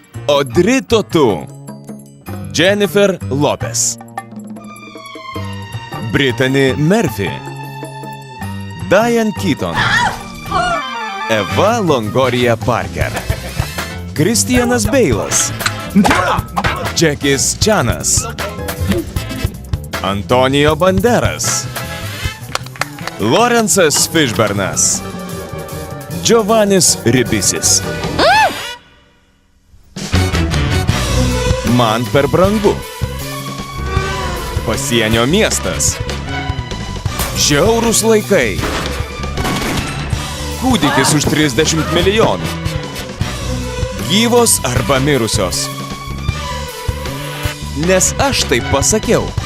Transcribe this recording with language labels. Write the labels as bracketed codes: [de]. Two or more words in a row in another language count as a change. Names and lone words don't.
[lt] Audrey Tautou, Jennifer Lopez, Brittany Murphy, Diane Keaton, Eva Longoria Parker, Christianas Bailas, Jackie Chanas, Antonio Banderas, Lawrence'as Fishburnas, Giovannis Ribisi. Man per brangu. Pasienio miestas. Žiaurūs laikai. Kūdikis už 30 milijonų. Gyvos arba mirusios. Nes aš taip pasakiau.